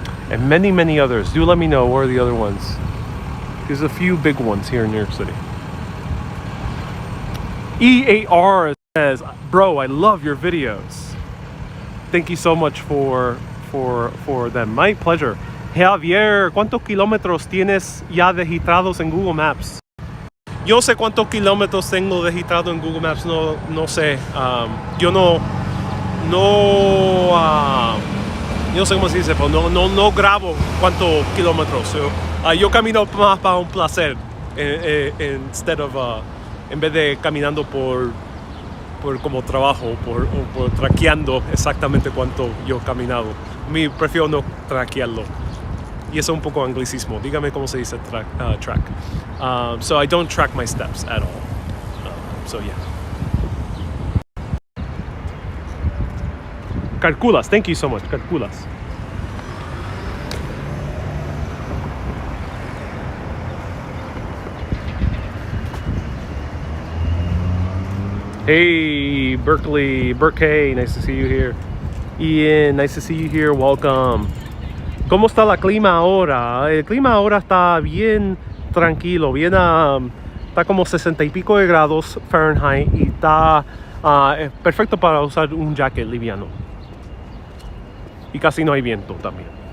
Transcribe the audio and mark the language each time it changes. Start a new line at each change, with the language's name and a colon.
English: And many, many others. Do let me know where are the other ones. There's a few big ones here in New York City. E8R says, bro, I love your videos. Thank you so much for them. My pleasure.
Spanish: Javier, ¿cuántos kilómetros tienes ya registrados en Google Maps? Yo no sé cuántos kilómetros tengo registrado en Google Maps, no sé. Yo no sé cómo se dice, pero no grabo cuántos kilómetros. Yo camino más para un placer, en vez de caminando por como trabajo, por traqueando exactamente cuánto yo he caminado. Prefiero no traquearlo. Y eso es un poco anglicismo. Dígame cómo se dice track.
English: So I don't track my steps at all. So yeah. Calculas. Thank you so much. Calculas. Hey, Berkeley, nice to see you here. Ian, nice to see you here. Welcome.
Spanish: ¿Cómo está la clima ahora? El clima ahora está bien tranquilo, bien, está como 60 y pico de grados Fahrenheit y está perfecto para usar un jacket liviano. Y casi no hay viento también.